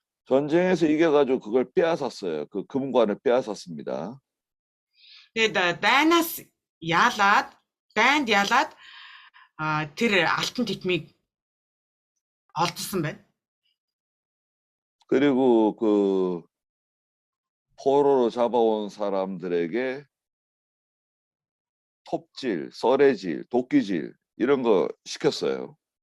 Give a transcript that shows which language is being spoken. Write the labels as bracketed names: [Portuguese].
[Korean] 전쟁에서 이겨가지고 그걸 빼앗았어요. 그 금관을 빼앗았습니다. [Mongolian] Тэгээд дайнд яалаад тэр алтан титмиг олдсон байна. [Korean] 그리고 그 포로로 잡아온 사람들에게 톱질, 썰애질, 도끼질 이런 거 시켰어요.